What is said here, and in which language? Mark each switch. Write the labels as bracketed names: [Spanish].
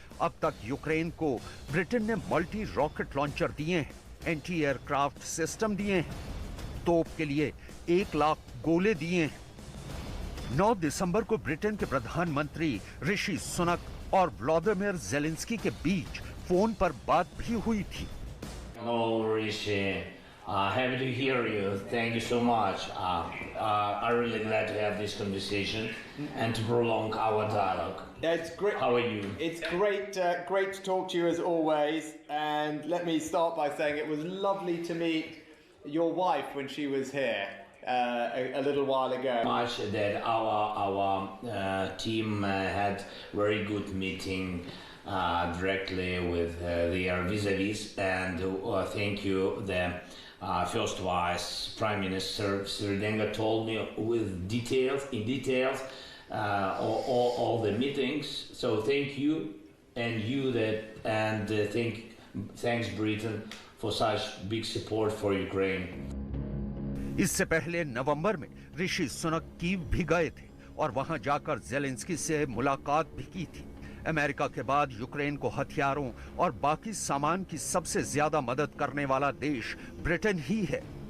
[Hindi] अब तक यूक्रेन को ब्रिटेन ने मल्टी रॉकेट लॉन्चर दिए हैं, एंटी एयरक्राफ्ट सिस्टम दिए हैं, तोप के लिए 1 लाख गोले दिए हैं। 9 दिसंबर को ब्रिटेन के प्रधानमंत्री ऋषि सुनक और व्लादिमीर ज़ेलेंस्की के बीच फोन पर बात भी हुई थी। [English] Hello, Rishi. Happy to hear you. Thank you so much. I'm really glad to have this conversation and to prolong our dialogue. Yeah, it's great. How are you? It's great, great to talk to you as always. And let me start by saying it was lovely to meet your wife when she was here a little while ago. Much that our team had very good meeting directly with their vis-a-vis, and thank you. The First Vice Prime Minister Sridenga told me with details, all the meetings. So thank you, and thanks Britain for such big support for Ukraine. [Hindi] इससे पहले नवंबर में Rishi Sunak Kyiv भी गए थे और वहां जाकर Zelensky से मुलाकात भी की थी। अमेरिका के बाद यूक्रेन को हथियारों और बाकी सामान की सबसे ज्यादा मदद करने वाला देश ब्रिटेन ही है।